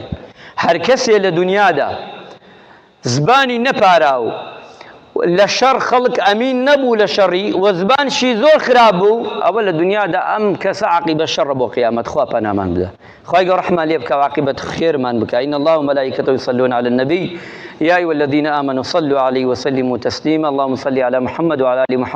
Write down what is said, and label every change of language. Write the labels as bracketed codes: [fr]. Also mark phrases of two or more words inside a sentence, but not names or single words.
[ckb] هەر کەسێ لە دنیادا زبانی نەپارا و لە شەڕ خەڵک ئەمین نەبوو لە شەڕی و زبانشی زۆر خراپ بوو، ئەوە لە دنیادا ئەم کەسە عاقیبە شەڕە بۆ قیامەت. خوا پەنامان بدە، خوای گەورە ڕەحمان لێ بکە و عاقبەت خێرمان بکە. [ar] إن الله وملائكته يصلون على النبي يا أيها الذين آمنوا صلوا عليه وسلموا تسليما اللهم صل على محمد وعلى آل محمد